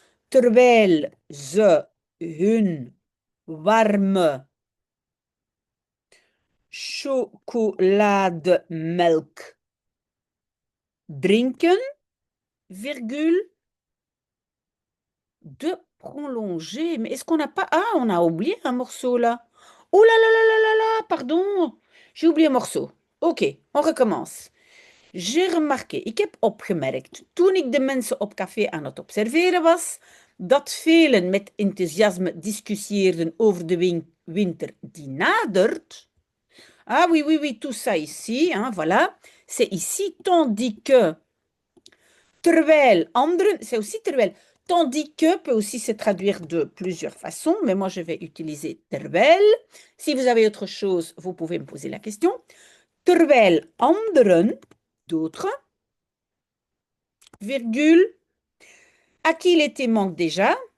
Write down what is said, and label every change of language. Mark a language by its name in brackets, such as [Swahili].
[Dutch] Terwijl ze hun warme chocolademelk drinken, [French] virgule, de prolonger. Mais est-ce qu'on n'a pas... Ah, on a oublié un morceau là. Oh là là là là là là, pardon. J'ai oublié un morceau. Ok, on recommence. J'ai remarqué, [Dutch] ik heb opgemerkt, toen ik de mensen op café aan het observeren was, dat velen met enthousiasme discussieerden over de winter die nadert. [French] Ah oui, oui, oui, tout ça ici, hein, voilà. C'est ici, tandis que, [Dutch] terwijl anderen, [French] c'est aussi terwijl. Tandis que peut aussi se traduire de plusieurs façons, mais moi je vais utiliser terwijl. Si vous avez autre chose, vous pouvez me poser la question. [Dutch] Terwijl anderen, [French] d'autres, virgule, à qui l'été manque déjà.